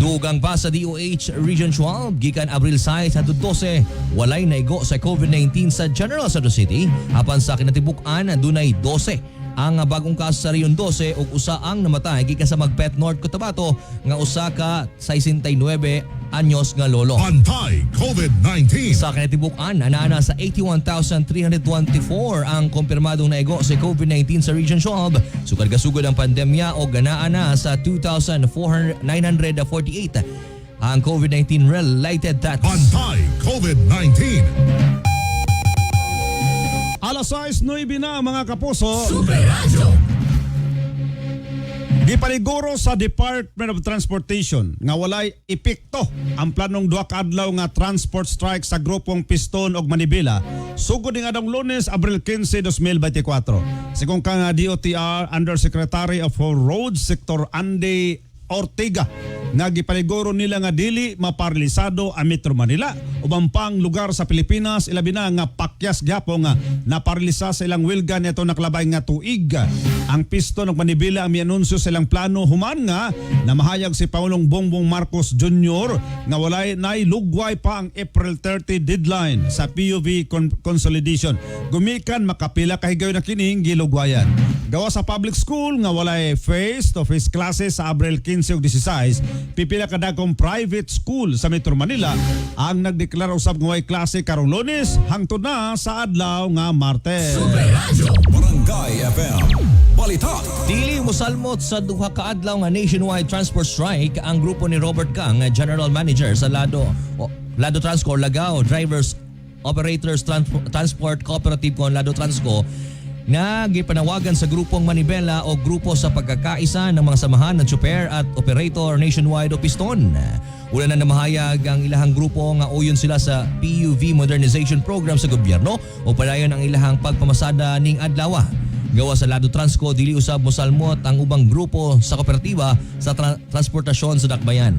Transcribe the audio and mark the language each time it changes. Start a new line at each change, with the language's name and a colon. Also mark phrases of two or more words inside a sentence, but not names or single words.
Cebuano: Dugang pa sa DOH Region 12 gikan Abril 6 hangtod 12 walay naigo sa COVID-19 sa General Santos City apan sa kinatibuk-an dunay 12 ang bagong kaso sa Riyon 12 ug usa ang namatay gikan sa Magpet North Cotabato nga usa ka 69 anyos nga lolo. Pantay COVID-19. Sa kinatibuk-an anaana sa 81,324 ang kumpirmadong naigo sa COVID-19 sa Region 12. Sugad-gasugod ang pandemya o ganaan na sa 2,948 ang
English: COVID-19 related deaths.
Cebuano: Pantay COVID-19. Alas 6:09 na mga kapuso. Super Radio. Gipaniguro sa Department of Transportation nga walay epekto ang planong duha ka adlaw nga
English: transport strike
Cebuano: sa grupong Piston ug Manibela sugod ning adlaw Lunes, Abril 15, 2024. Sigon kang DOTR Undersecretary of Roads Sector Andy Ortega nga gipaniguro nila nga dili maparalisado ang Metro Manila ubang pang lugar sa Pilipinas ilabi na nga pakyas gyapon nga naparalisa sa ilang wilgan neto naklabay nga tuig. Ang Piston ug Manibela ang mianunsyo sa ilang plano human nga namahayag si Pangulong Bongbong Marcos Jr. nga walay nailugway pa ang April 30 deadline sa
English: PUV consolidation.
Cebuano: Gumikan makapila ka higayon na kining gilugwayan. Gawa sa
English: public school
Cebuano: nga walay
English: face-to-face classes
Cebuano: sa Abril 15 ug 16, pipila ka dagkong
English: private school
Cebuano: sa Metro Manila ang nagdeklara usab nga way klase karong Lunes hangtod na sa adlaw nga Martes. Barangay FM Balita. Dili mosalmot sa duha ka adlaw nga
English: nationwide transport strike
Cebuano: ang grupo ni Robert Kang,
English: General Manager
Cebuano: sa Lado Transco Lagao Drivers Operators Transport Cooperative kon Lado Transco nga gipanawagan sa grupong Manibela o grupo sa
Filipino: pagkakaisa ng mga samahan ng tsuper at operator
Cebuano: nationwide o piston. Una na namahayag ang ilahang grupo nga uyon sila sa
English: PUV modernization program
Cebuano: sa gobyerno o padayon ang ilahang pagpamasada ning adlaw. Gawa sa Lado Transco, dili usab mosalmot ang ubang grupo sa kooperatiba sa transportasyon sa Dakbayan.